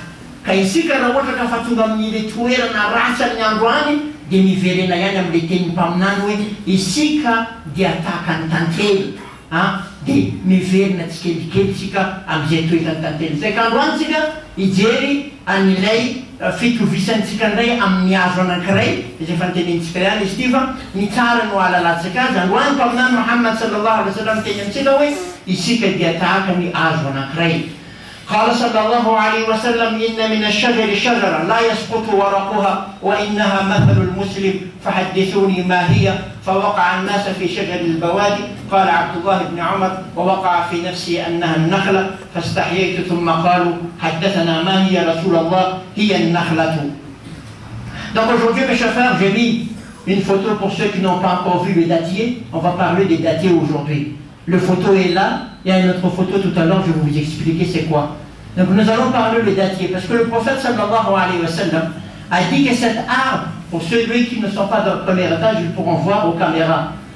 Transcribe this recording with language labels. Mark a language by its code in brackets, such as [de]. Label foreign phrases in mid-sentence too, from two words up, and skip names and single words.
[mg] Ka isika raha ohatra ka fa tonga amin'ile toerana ratsy amin'ny andro any dia miverena ihany amin'le tenin'ny mpaminany hoe isika dia tahaka ny tantely, dia miverina tsikelikely sika amin'izay toerany tantely. Zay ka andro any sika ijery an'ilay fitovisantsika indray amin'ny hazo anankiray, izay efa nitenentsika ihany izy ty fa ny tsara no ahalalantsika azy. Androany mpaminany Muhammad [ar] صلى الله عليه وسلم [mg] teny amintsika hoe isika dia tahaka ny hazo anankiray. [ar] قال صلى الله عليه وسلم إن من الشجر شجرة لا يسقط ورقها وإنها مثل المسلم فحدثوني ما هي. فوقع الناس في شجر البوادي. قال عبد الله بن عمر ووقع في نفسي أنها النخلة فاستحييت ثم قالوا حدثنا ما هي رسول الله هي النخلة. [fr] Donc aujourd'hui mes chers frères, j'ai mis une photo pour ceux qui n'ont pas encore vu le dattier. On va parler des dattiers aujourd'hui. Le photo est là. Il y a une autre photo tout à l'heure, je vais vous expliquer c'est quoi. Donc nous allons parler des dattiers, parce que le prophète [ar] صلى الله عليه وسلم [fr] a dit que cet arbre, pour ceux qui ne sont pas dans le premier étage, ils pourront voir aux caméras.